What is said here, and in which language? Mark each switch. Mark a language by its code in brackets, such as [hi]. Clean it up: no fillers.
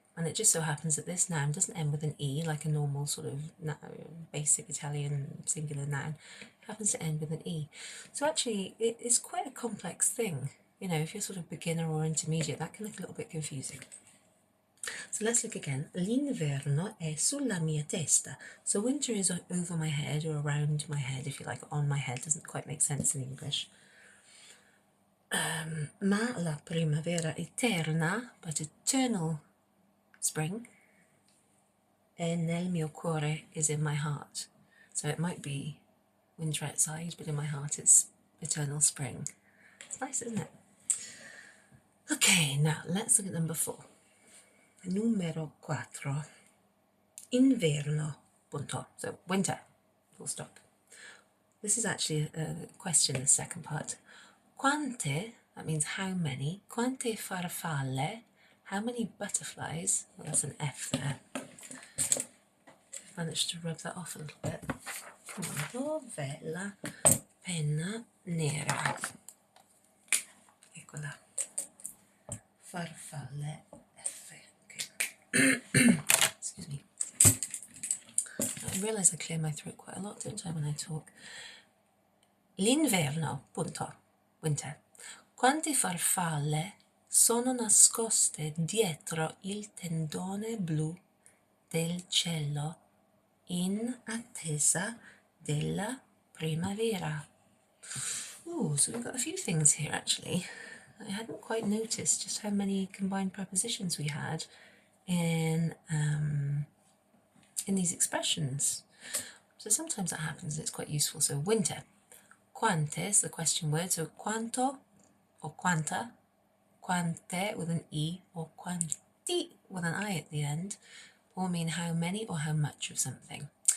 [en] And it just so happens that this noun doesn't end with an E like a normal sort of basic Italian singular noun. It happens to end with an E. So actually it's quite a complex thing. You know, if you're sort of beginner or intermediate, that can look a little bit confusing. So let's look again. [it] L'inverno è sulla mia testa. [en] So winter is over my head or around my head, if you like, on my head. Doesn't quite make sense in English. [it] Ma la primavera eterna, [en] but eternal spring, [it] è nel mio cuore, [en] is in my heart. So it might be winter outside, but in my heart it's eternal spring. It's nice, isn't it? Okay, now let's look at number 4. [it] Numero 4. Inverno, punto. [en] So winter, full stop. This is actually a question, the second part. Quante, that means how many. Quante farfalle, how many butterflies. Well, that's an F there. Managed to rub that off a little bit. Come on, [it] dov'è la penna nera? Eccola. [en] Farfalle F. Okay. Excuse me. I realise I clear my throat quite a lot, don't I, when I talk? [it] L'inverno, punto. [en] Winter. [it] Quante farfalle sono nascoste dietro il tendone blu del cielo in attesa della primavera? [en] Ooh, so we've got a few things here actually. I hadn't quite noticed just how many combined prepositions we had in these expressions. So sometimes that happens and it's quite useful. So winter. Quante is the question word, so quanto or quanta, quante with an E or quanti with an I at the end, all mean how many or how much of something.